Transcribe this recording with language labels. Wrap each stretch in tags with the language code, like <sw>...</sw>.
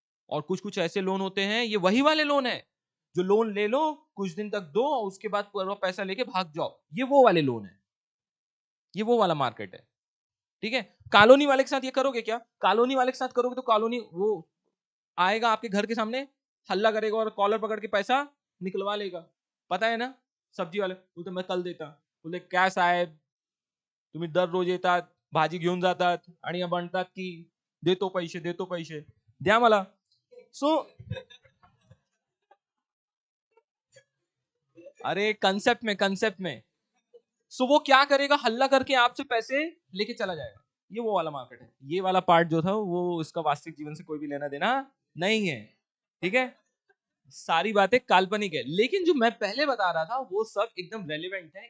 <hi>और कुछ कुछ ऐसे लोन होते हैं, ये वही वाले लोन है जो लोन ले लो, कुछ दिन तक दो, और उसके बाद पूरा पैसा लेके भाग जाओ, ये वो वाले लोन है, ये वो वाला मार्केट है, ठीक है? कॉलोनी वाले के साथ ये करोगे क्या? कॉलोनी वाले के साथ करोगे तो कॉलोनी वो आएगा आपके घर के सामने, हल्ला करेगा और कॉलर पकड़ के पैसा निकलवा लेगा, पता है ना? सब्जी वाले बोलते मैं कल देता,</hi> <mr>बोलते क्या साहेब तुम्ही दररोज येतात, भाजी घेऊन जातात आणि म्हणतात की देतो पैसे, देतो पैसे, द्या मला. सो</mr> <hi>अरे कंसेप्ट में सो वो क्या करेगा, हल्ला करके आपसे पैसे लेके चला जाएगा। ये वो वाला मार्केट है। ये वाला पार्ट जो था वो उसका वास्तविक जीवन से कोई भी लेना देना नहीं है। ठीक है, सारी बातें काल्पनिक है, लेकिन जो मैं पहले बता रहा था वो सब एकदम रेलिवेंट है।</hi>